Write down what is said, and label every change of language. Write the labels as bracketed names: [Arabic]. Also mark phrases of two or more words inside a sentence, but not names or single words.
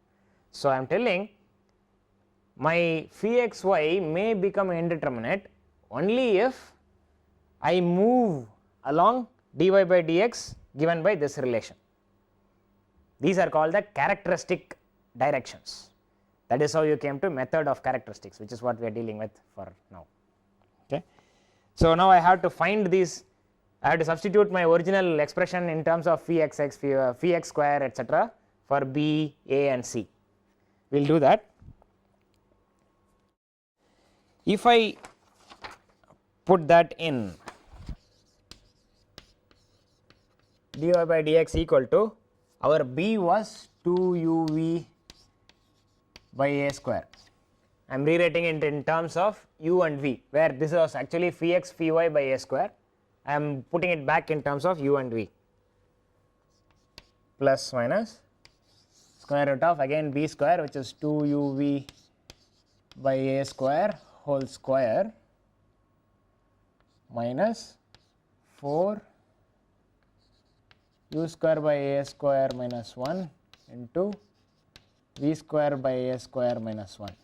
[English] So, I am telling my phi xy may become indeterminate only if I move along dy by dx given by this relation. These are called the characteristic directions. That is how you came to method of characteristics, which is what we are dealing with for now. Okay. So, now I have to find these, I have to substitute my original expression in terms of phi xx, phi x square, etc. for b, a and c. We will do that. If I put that in dy by dx equal to, our b was 2uv by a square. I am rewriting it in terms of u and v, where this was actually phi x phi y by a square. I am putting it back in terms of u and v, plus minus square root of again b square, which is 2uv by a square whole square minus 4 u square by a square minus 1 into v square by a square minus 1.